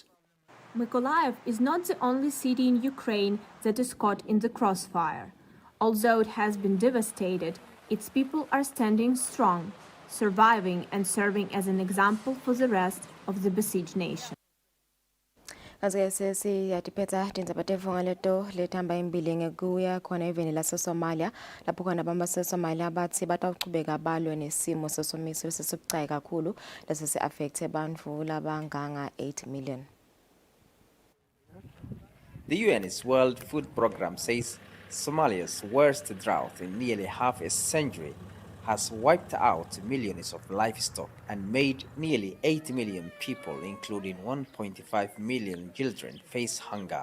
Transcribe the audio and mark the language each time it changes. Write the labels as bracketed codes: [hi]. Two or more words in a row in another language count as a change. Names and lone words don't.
[en] Mykolaiv is not the only city in Ukraine that is caught in the crossfire. Although it has been devastated, its people are standing strong, surviving and serving as an example for the rest of the besieged nation. [ss] Kazi siyatiphetha tindzaba tevunga leto lethamba imbili ngekuya khona eveni laseSomalia lapho khona abantu baseSomalia bathi batawuqhubeka balwe nesimo sesomiso sesibucayi kakhulu lesi si-affecte abantu labanganga 8 million. [en] The UN's World Food Programme says Somalia's worst drought in nearly half a century has wiped out millions of livestock and made nearly 8 million people, including 1.5 million children, face hunger.